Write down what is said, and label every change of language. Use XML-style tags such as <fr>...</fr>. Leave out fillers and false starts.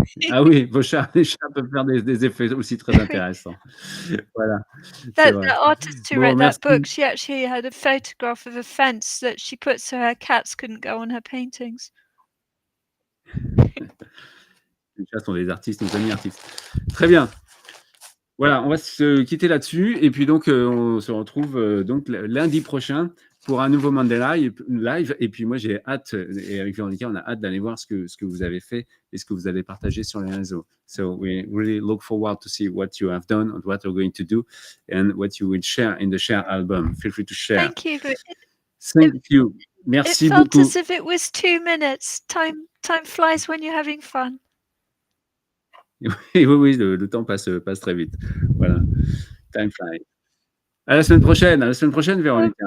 <fr>Ah oui, les chats peuvent faire des effets aussi très intéressants. Voilà.</fr> <en>The artist who wrote that book, she actually had a photograph of a fence that she put so her cats couldn't go on her paintings.</en> <fr>Les chats sont des artistes, des amis artistes. Très bien. Voilà, on va se quitter là-dessus. Et puis donc, on se retrouve donc lundi prochain pour un nouveau Monday Live. Et puis moi, j'ai hâte, et avec Véronica, on a hâte d'aller voir ce que vous avez fait et ce que vous avez partagé sur les réseaux.</fr> <en>So we really look forward to see what you have done and what you're going to do and what you will share in the share album. Feel free to share. Thank you. Thank you.</en> <fr>Merci beaucoup.</fr> <en>It felt as if it was 2 minutes. Time flies when you're having fun.</en> <fr>Oui, le temps passe très vite. Voilà.</fr> <en>Time flies.</en> <fr>À la semaine prochaine, Véronica.</fr>